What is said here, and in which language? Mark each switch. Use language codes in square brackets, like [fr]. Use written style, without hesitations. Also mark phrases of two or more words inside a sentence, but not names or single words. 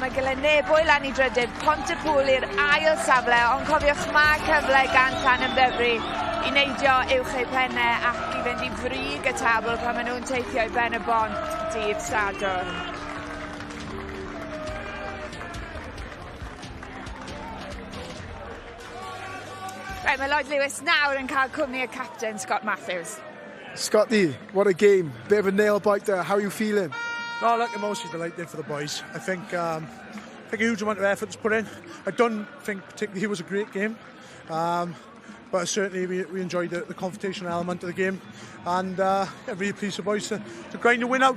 [cy] Mae gyda nebwy lan i drydydd. Pontypool i'r ail safle, ond cofiwch mae cyfle gan Llanymddyfri i neidio uwch eu pennau ac i fynd i frig y tabl pan maen nhw'n teithio i ben y bont dydd Sadwrn. Right, mae Lloyd Lewis nawr yn cael cwmni y captain Scott Matthews. [en] Scotty, what a game. Bit of a nail biter. How are you feeling? No, look, I'm mostly delighted for the boys. I think a huge amount of effort was put in. I don't think particularly it was a great game, but certainly we enjoyed the confrontational element of the game, and really pleased for the boys to grind the win out.